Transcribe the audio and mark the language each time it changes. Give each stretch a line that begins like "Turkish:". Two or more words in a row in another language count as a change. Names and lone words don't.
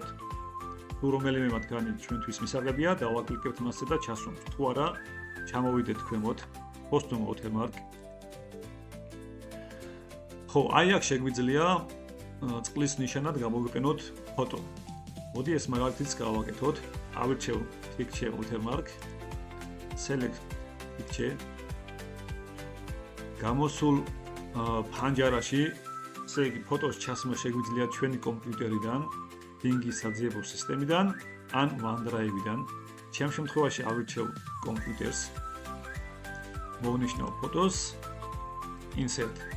Georgian: თუ რომელიმე მათგანი ჩვენთვის მისაღებია, დავაკლიკებთ მასზე და ჩასვამთ. თუ არა, ჩამოვიდეთ ქვემოთ,
English: custom watermark.
Georgian: ხო, აი აქ შეგვიძლია წყლის ნიშანად გამოვიყენოთ ფოტო. მოდი ეს მაგალითიც გავაკეთოთ. ავირჩევ
English: picture watermark, select picture.
Georgian: გამოსულ ფანჯარაში, ესე იგი ფოტოს ჩასმა შეგვიძლია ჩვენი კომპიუტერიდან, Bing-ის საძიებო სისტემიდან, ან OneDrive-დან. ჩემ შემთხვევაში ავირჩევ კომპიუტერს. მოვნიშნავ ფოტოს, insert.